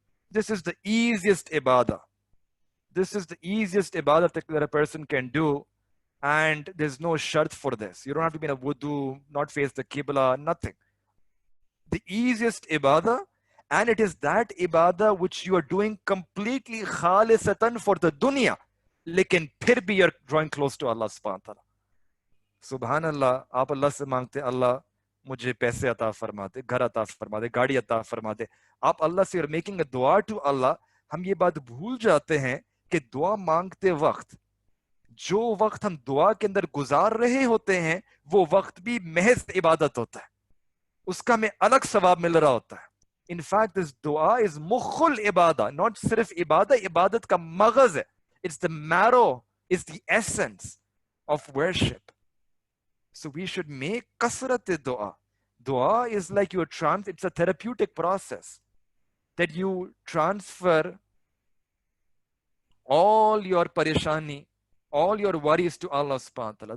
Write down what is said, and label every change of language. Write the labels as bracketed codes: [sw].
[en] This is the easiest ibadah. This is the easiest ibadah that a person can do, and there's no shart for this. You don't have to be in a wudu, not face the qibla, nothing. The easiest ibadah, and it is that ibadah which you are doing completely khalisatan for the dunya. [hi] लेकिन फिर भी [en] you're drawing close to Allah subhanahu wa ta'ala. [hi] Subhanallah, आप अल्लाह से मांगते, अल्लाह मुझे पैसे अता फरमा दे, घर अता फरमा दे, गाड़ी अता फरमा दे. आप अल्लाह से [en] you're making a dua to Allah. [hi] हम ये बात भूल जाते हैं कि दुआ मांगते वक्त जो वक्त हम दुआ के अंदर गुजार रहे होते हैं, वो वक्त भी महज इबादत होता है. उसका हमें अलग सवाब मिल रहा होता है. [en] In fact, this dua is [hi] मुख्खुल इबादा, not सिर्फ इबादा, इबादत का मगज है. [en] It's the marrow, it's the essence of worship. So we should make kasrat dua. Dua is like it's a therapeutic process that you transfer all your parishani, all your worries to Allah subhanahu wa ta'ala.